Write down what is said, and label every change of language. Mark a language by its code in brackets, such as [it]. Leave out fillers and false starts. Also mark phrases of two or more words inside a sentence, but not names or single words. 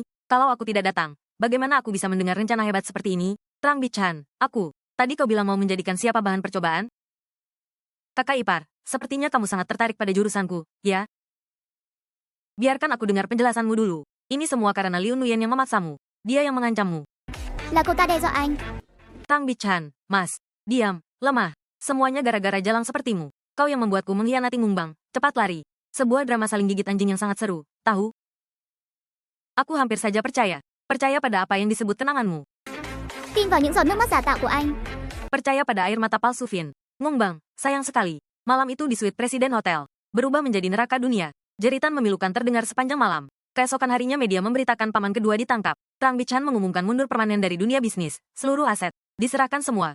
[id] Kalau aku tidak datang, bagaimana aku bisa mendengar rencana hebat seperti ini? Trang Bichan, tadi kau bilang mau menjadikan siapa bahan percobaan? Kakak ipar, sepertinya kamu sangat tertarik pada jurusanku, ya? Biarkan aku dengar penjelasanmu dulu. Ini semua karena Liu Nuyen yang memaksamu. Dia yang mengancammu. [vi] Là cô ta đe dọa anh. [id] Trang Bichan, mas, diam, lemah. Semuanya gara-gara jalang sepertimu. Kau yang membuatku mengkhianati Ngungbang. Cepat lari. Sebuah drama saling gigit anjing yang sangat seru, tahu? Aku hampir saja percaya. Percaya pada apa yang disebut kenanganmu. [vi] Tin vào những giọt nước mắt giả tạo của anh. [id] Percaya pada air mata palsu Vin. Ngungbang, sayang sekali. Malam itu di suite Presiden Hotel. Berubah menjadi neraka dunia. Jeritan memilukan terdengar sepanjang malam. Keesokan harinya media memberitakan paman kedua ditangkap. Trang Bichan mengumumkan mundur permanen dari dunia bisnis. Seluruh aset diserahkan semua.